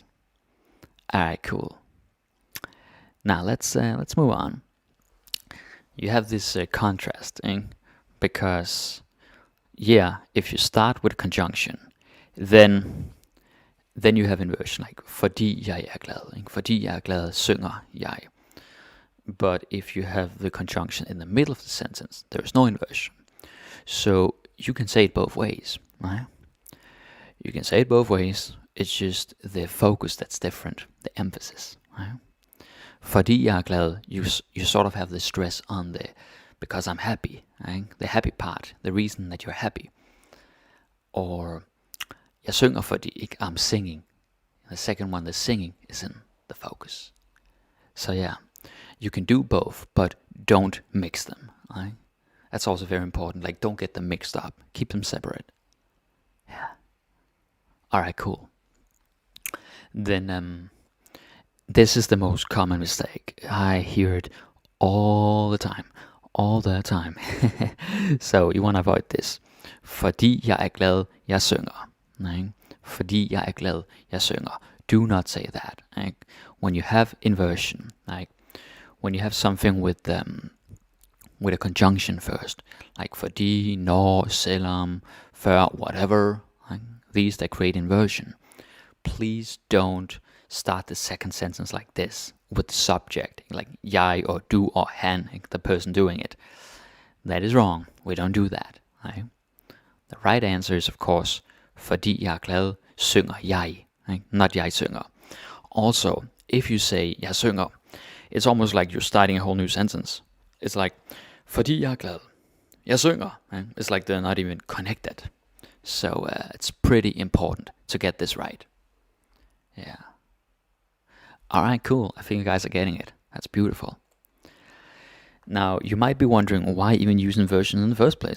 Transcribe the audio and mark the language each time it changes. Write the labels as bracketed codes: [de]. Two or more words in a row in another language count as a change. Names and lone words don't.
[en] All right, cool. Now let's move on. You have this contrast, because yeah, if you start with a conjunction, then you have inversion, like [da] fordi jeg er glad. Fordi jeg er glad, synger jeg. [en] But if you have the conjunction in the middle of the sentence, there is no inversion. So you can say it both ways, right? You can say it both ways. It's just the focus that's different, the emphasis, right? [da] Fordi jeg er glad, [en] you sort of have the stress on the because I'm happy, right? The happy part, the reason that you're happy. Or [da] jeg synger fordi [en] I'm singing. The second one, the singing, is in the focus. So yeah, you can do both, but don't mix them, right? That's also very important. Like, don't get them mixed up. Keep them separate. Yeah. Alright, cool. Then this is the most common mistake. I hear it all the time. All the time. So you want to avoid this. [da] Fordi jeg er glad, jeg synger. [en] Right? [da] Fordi jeg er glad, jeg synger. [en] Do not say that. Right? When you have inversion, like when you have something with a conjunction first, like [da] fordi, når, selvom, før, [en] whatever, right? These that create inversion. Please don't start the second sentence like this with the subject, like jeg or du or han, like the person doing it. That is wrong. We don't do that. Right? The right answer is, of course, [da] fordi jeg er glad, synger jeg. [en] Right? Not [da] jeg synger. [en] Also, if you say [da] jeg synger, [en] it's almost like you're starting a whole new sentence. It's like, [da] fordi jeg er glad, jeg synger. [en] Right? It's like they're not even connected. So it's pretty important to get this right. Yeah. Alright, cool. I think you guys are getting it. That's beautiful. Now, you might be wondering why even use inversion in the first place.